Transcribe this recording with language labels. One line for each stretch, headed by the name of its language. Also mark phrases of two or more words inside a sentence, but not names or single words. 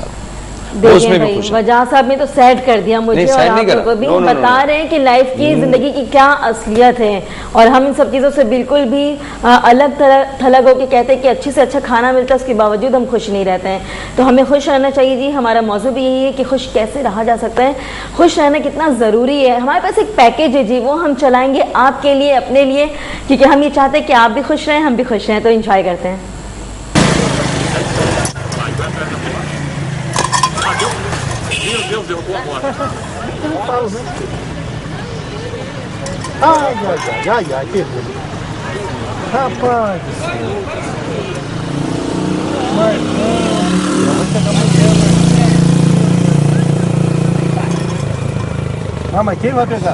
Hindi: देखिए भाई, वजह साहब ने तो सेट कर दिया मुझे, और आप लोगों को भी बता रहे हैं कि लाइफ की, जिंदगी की क्या असलियत है, और हम इन सब चीज़ों से बिल्कुल भी अलग थलग होकर कहते हैं कि अच्छे से अच्छा खाना मिलता है, उसके बावजूद हम खुश नहीं रहते हैं। तो हमें खुश रहना चाहिए जी, हमारा मौजू भी यही है कि खुश कैसे रहा जा सकता है, खुश रहना कितना ज़रूरी है। हमारे पास एक पैकेज है जी, वो हम चलाएंगे आपके लिए, अपने लिए, क्योंकि हम ये चाहते हैं कि आप भी खुश रहें, हम भी खुश रहें, तो इंजॉय करते हैं।
Portuguese: Ai, que bonito. Rapaz do céu. Ah, mas quem vai pegar?